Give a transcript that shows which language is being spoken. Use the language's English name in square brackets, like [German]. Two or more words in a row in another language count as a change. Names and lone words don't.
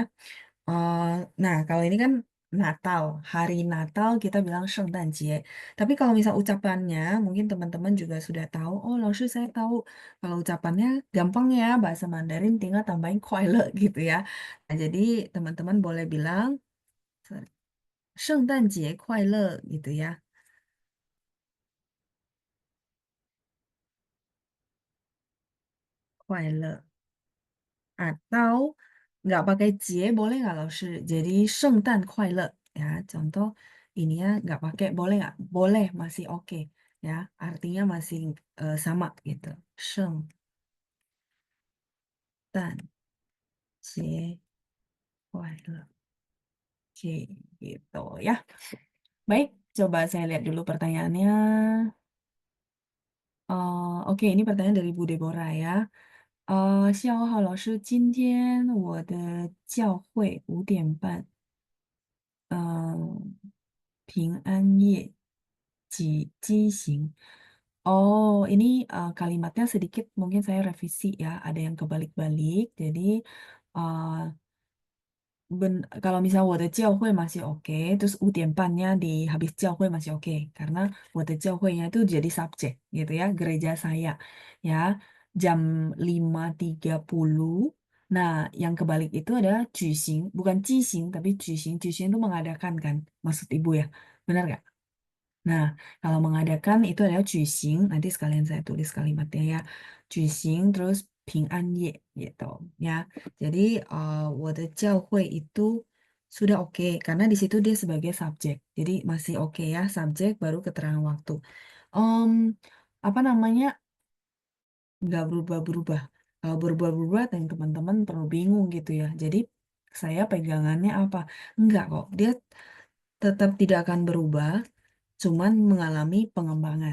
[Indonesian] Eh, nah, kalau ini kan Natal, hari Natal kita bilang 圣诞节. Tapi kalau misal ucapannya, mungkin teman-teman juga sudah tahu. Oh, langsung saya tahu kalau ucapannya gampang ya, bahasa Mandarin tinggal tambahin 快乐 gitu ya. Nah, jadi teman-teman boleh bilang [Chinese] 圣诞节快乐 [Indonesian] gitu ya, [Chinese] 快乐. [Indonesian] Atau nggak pakai cie boleh nggak 老师? Jadi [Chinese] 圣诞快乐 [Indonesian] ya. Contoh ini ya nggak pakai boleh nggak? Boleh masih oke ya. Artinya masih sama gitu. [Chinese] 圣诞节快乐. [Indonesian] Oke gitu ya. Baik, coba saya lihat dulu pertanyaannya. Oke, ini pertanyaan dari Bu Deborah ya. [Chinese] 下午好，老师。今天我的教会5点半嗯，平安夜骑行. [Indonesian] Oh, ini kalimatnya sedikit mungkin saya revisi ya, ada yang kebalik-balik. Jadi uh, kalau misal [Chinese] 我的教会 [Indonesian] masih oke, terus 5点半-nya di habis 教会 masih oke, karena [Chinese] 我的教会- [Indonesian] nya itu jadi subjek gitu ya, gereja saya ya, jam 5.30. Nah, yang kebalik itu adalah 举行, bukan 骑行, tapi 举行. 举行 itu mengadakan kan, maksud ibu ya, benar nggak? Nah, kalau mengadakan itu adalah 举行, nanti sekalian saya tulis kalimatnya ya, 举行 terus 平安夜 gitu ya. Jadi [Chinese] 我的教会 [Indonesian] itu sudah oke karena di situ dia sebagai subjek. Jadi masih oke ya, subjek baru keterangan waktu. Em, apa namanya? Nggak berubah-berubah. Kalau berubah-berubah, dan teman-teman perlu bingung gitu ya. Jadi saya pegangannya apa? Enggak kok, dia tetap tidak akan berubah, cuman mengalami pengembangan.